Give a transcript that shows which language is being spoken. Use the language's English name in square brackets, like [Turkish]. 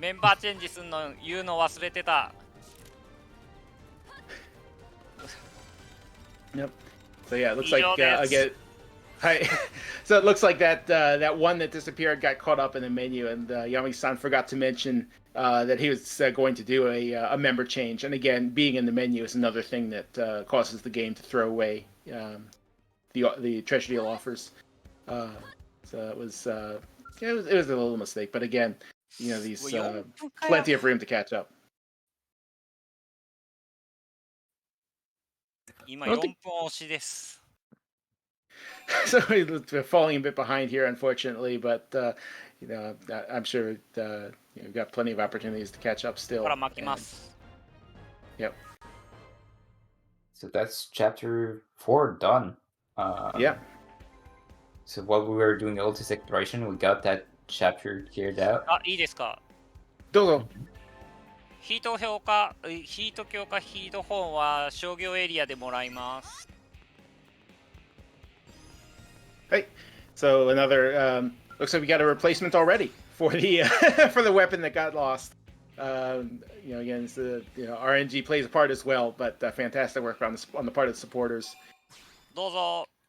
[Japanese] メンバーチェンジすんの言うの忘れてた。 [English] Yep. So yeah, it looks like again. Hi. So it looks like that one that disappeared got caught up in the menu, and Yami-san forgot to mention that he was going to do a member change. And again, being in the menu is another thing that causes the game to throw away the treasure deal offers. So it was. It was a little mistake, but again, these plenty of room to catch up. [Japanese] 今4分押しです。 [English] So we're falling a bit behind here, unfortunately. But I'm sure we've got plenty of opportunities to catch up [Japanese] ここ [English] still. [Japanese] から巻きま [English] And- [Japanese] す。 [English] Yep. So that's chapter 4 done. Yeah. So while we were doing all this exploration, we got that chapter cleared out. [Japanese] あ、いいですか。どうぞ。ヒート強化ヒート本は商業エリアでもらいます。 [English] Hey, so another looks like we got a replacement already for the for the weapon that got lost. Again, it's RNG plays a part as well, but fantastic work on the part of the supporters. [Japanese] どうぞ。